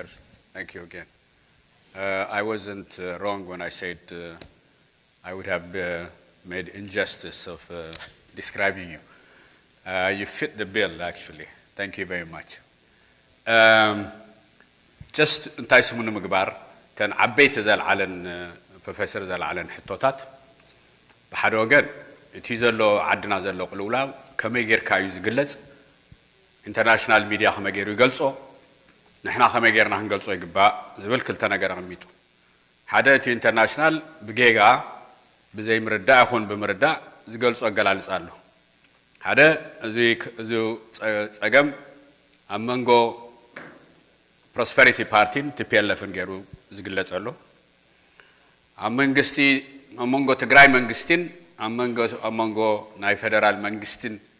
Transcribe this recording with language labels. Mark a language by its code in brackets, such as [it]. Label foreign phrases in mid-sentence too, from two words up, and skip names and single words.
[en] Thank you again. I wasn't wrong when I said I would have made injustice of describing you. You fit the bill, actually. Thank you very much. Just [ti] እንታይ ስሙ ንምግባር ተን ዓበይቲ ዘለዓለን ፕሮፌሰር ዘለዓለን ሕቶታት ብሓደ ወገን እቲ ዘሎ ዓድና ዘሎ ቅልውላው ከመይ ጌርካ እዩ ዝግለጽ [en] international media [ti] ከመይ ጌሩ ይገልጾ ንሕና ከመይ ጌርና ክንገልጾ ይግባእ ዝብል ክልተ ነገር ኣቐሚጡ ሓደ እቲ ኢንተርናሽናል ብጌጋ ብዘይ ምርዳእ ይኹን ብምርዳእ ዝገልጾ ኣገላልጻ ኣሎ ሓደ እዚ ጸገም ኣብ መንጎ Prosperity Party TPLF ገሩ ዝግለጽ ኣሎ ኣብ መንግስቲ ኣብ መንጎ ትግራይ መንግስትን ኣብ መንጎ ናይ ፌደራል መንግስትን